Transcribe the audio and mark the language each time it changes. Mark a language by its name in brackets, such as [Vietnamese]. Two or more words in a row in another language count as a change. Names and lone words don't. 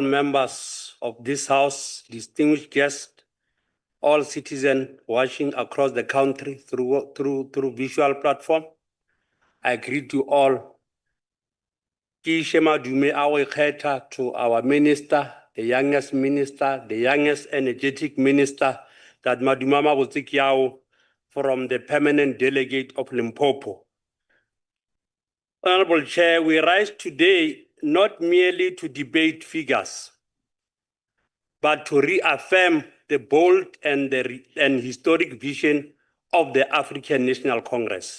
[English] members of this house, distinguished guests, all citizens watching across the country through visual platform. I greet you all. [Northern Sotho] Ke ishe madume a go ikgetha [English] to our minister, the youngest minister, the youngest energetic minister, that [Northern Sotho] madume a mabotse ke ao, [English] from the permanent delegate of Limpopo. Honorable Chair, we rise today not merely to debate figures, but to reaffirm the bold and historic vision of the African National Congress.